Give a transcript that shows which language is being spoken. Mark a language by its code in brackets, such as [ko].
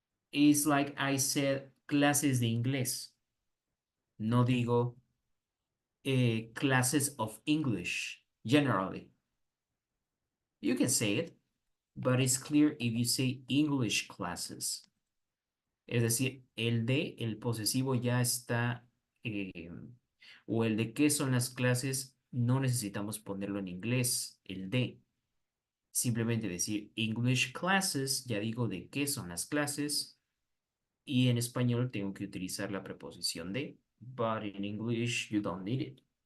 [en] It's like I said [es] clases de inglés. No digo [en] classes of English generally. You can say it, but it's clear if you say English classes. [es] Es decir, el de, el posesivo ya está, o el de qué son las clases, no necesitamos ponerlo en inglés, el de. Simplemente decir English classes, ya digo de qué son las clases, y en español tengo que utilizar la preposición de, [en] but in English you don't need it.